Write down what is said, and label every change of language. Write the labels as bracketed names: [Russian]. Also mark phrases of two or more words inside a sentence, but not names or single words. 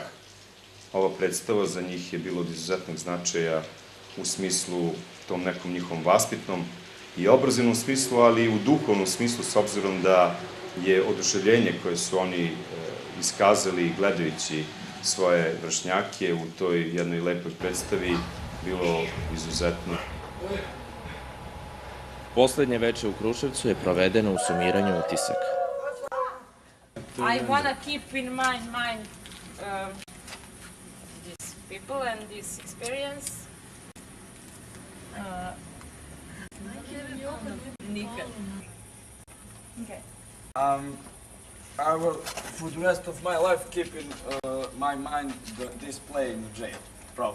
[Serbian] Ova predstava za njih je bilo od izuzetnog značaja u smislu tom nekom njihovom vaspitnom i obrazovnom smislu, ali i u duhovnom smislu, s obzirom da je oduševljenje koje su oni iskazali gledajući svoje vršnjake u toj jednoj lepoj predstavi bilo izuzetno. Poslednje veče u Kruševcu je provedeno u sumiranju utisaka. [English] I want to keep in mind these people and this experience. [Serbian] Nikad. [English] Okay. I will, for the rest of my life, keep in my mind this play in the jail, probably.